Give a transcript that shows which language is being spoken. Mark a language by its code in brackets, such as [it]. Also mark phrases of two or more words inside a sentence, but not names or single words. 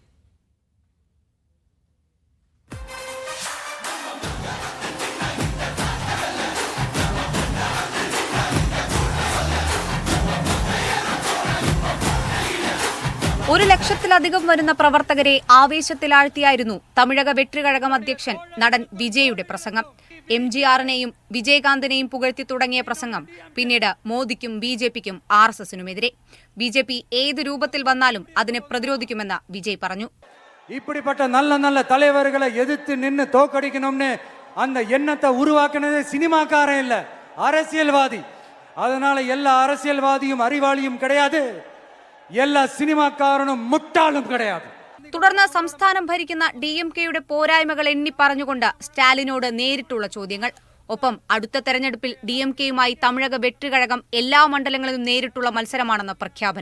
[ml] ഒരു ലക്ഷത്തിലധികം വരുന്ന പ്രവർത്തകരെ ആവേശത്തിലാഴ്ത്തിയായിരുന്നു തമിഴക വെற்றிക്കഴകം അധ്യക്ഷൻ നടൻ വിജയുടെ പ്രസംഗം. MGRനെയും വിജയകാന്തിനെയും പുകഴ്ത്തി തുടങ്ങിയ പ്രസംഗം പിന്നീട് മോദിക്കും BJPക്കും RSSനുമെതിരെ. BJP ഏത് രൂപത്തിൽ വന്നാലും അതിനെ പ്രതിരോധിക്കുമെന്ന് വിജയ് പറഞ്ഞു. [ta] இப்படிப்பட்ட நல்ல நல்ல தலைவர்களை எதிர்த்து நின்று தோக்கடிக்கணும்னு அந்த எண்ணத்தை உருவாக்குனதே சினிமாக்காரன் இல்ல, அரசியல்வாதி. அதனால எல்லா அரசியல்வாதியும் அறிவாளியும் கிடையாது, எல்லா சினிமாக்காரனும் முட்டாளும் கிடையாது. [ml] തുടർന്ന് സംസ്ഥാനം ഭരിക്കുന്ന DMKയുടെ പോരായ്മകൾ എണ്ണി പറഞ്ഞുകൊണ്ട് സ്റ്റാലിനോട് നേരിട്ടുള്ള ചോദ്യങ്ങൾ. ഒപ്പം അടുത്ത തെരഞ്ഞെടുപ്പിൽ DMKയുമായി തമിഴക വെற்றிക്കഴകം എല്ലാ മണ്ഡലങ്ങളിലും നേരിട്ടുള്ള മത്സരമാണെന്ന പ്രഖ്യാപനവും.